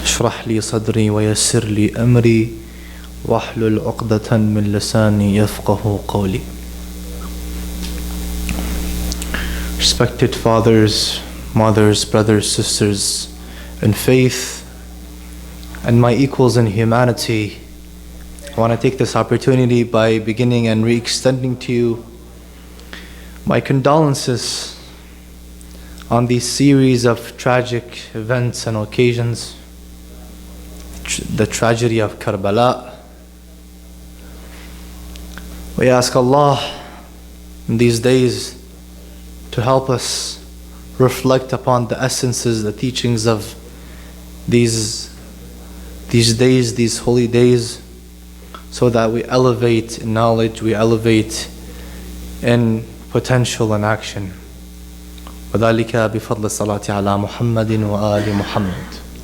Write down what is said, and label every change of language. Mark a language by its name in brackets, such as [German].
[Arabic] اشرح لي صدري ويسر لي أمري واحلل عقدة من لساني يفقه قولي. [English] Respected fathers, mothers, brothers, sisters in faith, and my equals in humanity, I want to take this opportunity by beginning and re-extending to you my condolences on these series of tragic events and occasions, the tragedy of Karbala. We ask Allah in these days to help us reflect upon the essences, the teachings of these days, these holy days, so that we elevate in knowledge, we elevate in potential and action. [Arabic] وذلك بفضل الصلاة على محمد وآل محمد.